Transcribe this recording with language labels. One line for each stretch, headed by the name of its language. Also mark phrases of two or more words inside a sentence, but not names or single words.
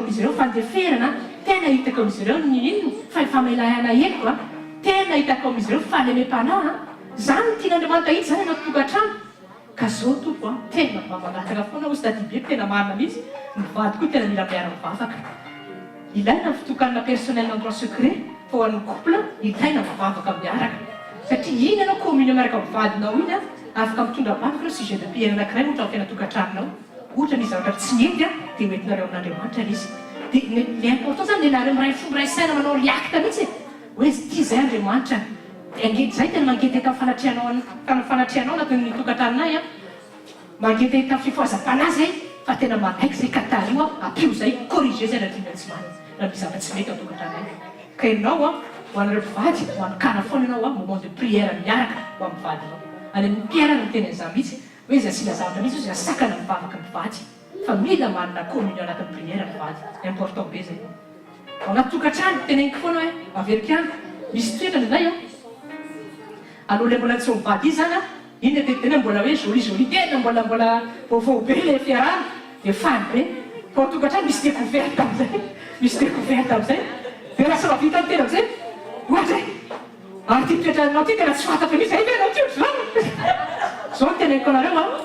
Malagasy: amin'izy ireo fandeferana tena hitako amin'izy ireo ny inony famelayana heko tena hitako amin'izy ireo fahalemem-panahy zany tian'andriamanitra hitsy zany anaty tokantrano ka zao tompo tena mamangataka foana ozy tadibeko tena marina mihitsy mivady koa tena mila miara mivavaka ilaina fitokanana
French: personnel endroit secret
Malagasy: fa ho an'ny couple ilaina mivavaka miaraka satria iny ianao communion miaraka mivadinao iny afaka mitondra vavaka reo
French: sujet de prière
Malagasy: anankiray ohatra amin'ny tena tokantranonao ohatra misy zavatra tsy mety dia hoentinareo amin'andriamanitra izy dia le important zany le nareo miray fomba ray saina manao riacte mihitsy hoe ity zay andriamanitra angety zay tena mangeteka fanatrianao anatin'ny tokantranonay mangeteka fifoazam-panahy zay fa tena manaiky zay katario apio zay corrigé zay raha tiana tsy many raha misy zavatra tsy mety ao tokantranonay ka ianao ho anareo mpivady ho anokana foana ianao
French: moment de prière
Malagasy: miaraka ho amin'ny vadinao any amin'ny pierre no tena izany mihitsy hoe zay asina zavatra mihitsy zay asakana mivavaka mivady fa mila manana communion anatin'ny prière mivady important be zay anaty tokantrano teneniko foana hoe averikiano misy toetrana zay aloha le mbola tsy mivady izy zany iny tena mbola hoe joli tena mbola vaovao be le fiarahana dia faly be fa tokantrano misy découverte am'izay misy découverte am'izay dia lasa mavita ny tena am'izay ohatray ary ty toetranao ty tena tsy fantatra mihitsy zay anao ty ohatry zany zao ny teneniko anareo